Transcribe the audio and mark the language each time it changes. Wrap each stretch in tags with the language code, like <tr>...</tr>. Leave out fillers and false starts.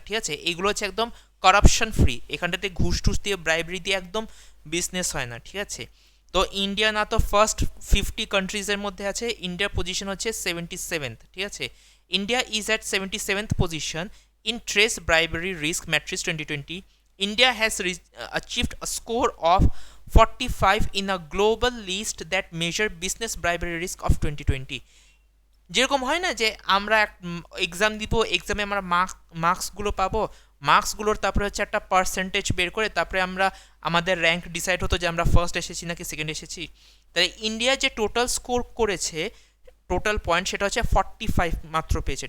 <bn>ঠিক আছে, এইগুলো হচ্ছে একদম করাপশন ফ্রি। এখানটাতে ঘুষ টুস দিয়ে, ব্রাইবারি দিয়ে একদম বিজনেস হয় না। ঠিক আছে, তো ইন্ডিয়া না তো ফার্স্ট 50 কান্ট্রিজের মধ্যে আছে, ইন্ডিয়ার পজিশন হচ্ছে 77th। ঠিক আছে,</bn> <en>India is at 77th position in trace bribery risk matrix 2020. India has achieved a score of 45 in a global list that measure business bribery risk of 2020.</en> <bn>যেরকম হয় না যে আমরা এক্সাম দিব, এক্সামে আমরা মার্কসগুলো পাবো, মার্কসগুলোর তারপরে হচ্ছে একটা পার্সেন্টেজ বের করে তারপরে আমরা আমাদের র্যাঙ্ক ডিসাইড হতো যে আমরা ফার্স্ট এসেছি নাকি সেকেন্ড এসেছি। তাই ইন্ডিয়া যে টোটাল স্কোর করেছে, টোটাল পয়েন্ট, সেটা হচ্ছে 45 মাত্র পেয়েছে।</bn>